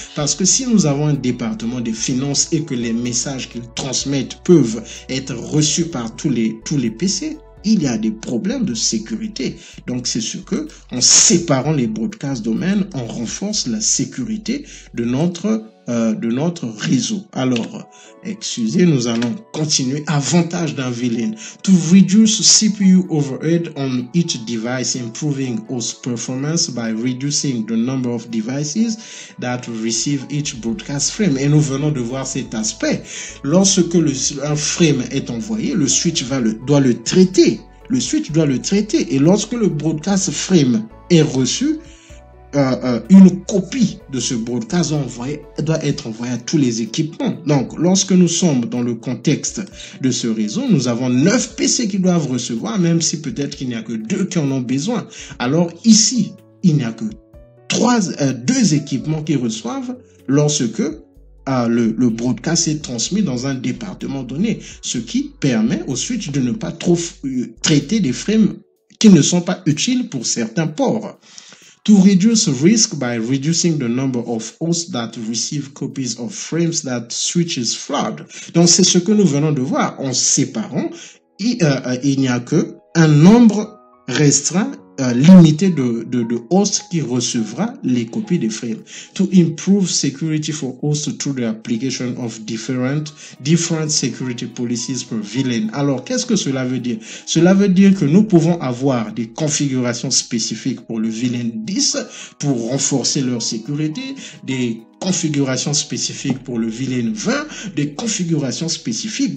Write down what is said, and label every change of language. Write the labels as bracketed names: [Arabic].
[French] Parce que si nous avons un département des finances et que les messages qu'ils transmettent peuvent être reçus par tous les PC, il y a des problèmes de sécurité. Donc, c'est ce que, en séparant les broadcast domaines, on renforce la sécurité de notre réseau. Alors, excusez, nous allons continuer. Avantage d'un VLAN. [English] To reduce CPU overhead on each device, improving host performance by reducing the number of devices that receive each broadcast frame. [French] Et nous venons de voir cet aspect. Lorsque un frame est envoyé, le switch doit le traiter. Le switch doit le traiter. Et lorsque le broadcast frame est reçu, une copie de ce broadcast doit être envoyée à tous les équipements. Donc, lorsque nous sommes dans le contexte de ce réseau, nous avons 9 PC qui doivent recevoir, même si peut-être qu'il n'y a que 2 qui en ont besoin. Alors ici, il n'y a que 2 équipements qui reçoivent lorsque le broadcast est transmis dans un département donné, ce qui permet au switch de ne pas trop traiter des frames qui ne sont pas utiles pour certains ports. [English] To reduce risk by reducing the number of hosts that receive copies of frames that switches flood. [French] Donc, c'est ce que nous venons de voir. En séparant, il n'y a que un nombre restreint limité de host qui recevra les copies des files. [English] To improve security for hosts through the application of different security policies per VLAN. [French] Alors, qu'est-ce que cela veut dire? Cela veut dire que nous pouvons avoir des configurations spécifiques pour le VLAN 10 pour renforcer leur sécurité, des configurations spécifiques pour le VLAN 20, des configurations spécifiques.